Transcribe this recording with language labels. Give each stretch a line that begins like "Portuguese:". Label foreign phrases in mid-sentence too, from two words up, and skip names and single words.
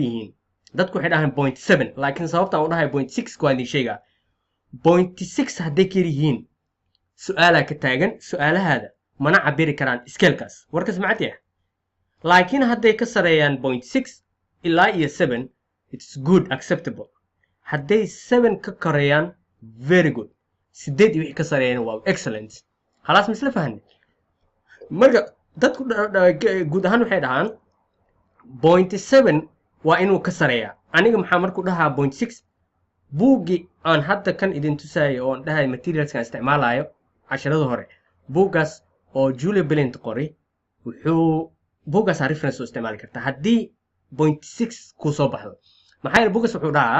Somali: yihiin dadku waxay dhahaan 0.7 laakiin sababtaan u dhahay 0.6 waa idin sheegaa 0.6 hadday ka yar yihiin su'aalaa ka taagan su'aalahaada mana cabiri karaan scale-kaas warkas macad laakiin hadday ka sareeyaan 0.6 ilaa iyo 7
English: it's good acceptable
Somali: hadday 7 ka koreeyaan
English: very good
Somali: 8 iyo wixii ka sareeyaan waa excellent خلاص
Arabic: مثل فهمني
Somali: marka dadku guud ahaan waxay dhahaan 0.7 waa inuu ka sareeyaa aniga maxaa markuu dhahaa 0.6 buugi aan hadda kan idin tusaayo oo dhahay materials kan isticmaalayo casharada hore buugaas oo Julia Bellent qori wuxuu buugaas reference u isticmaali kartaa haddii 0.6 ku soo baxdo maxaa yeelay buugaas wuxuu dhahaa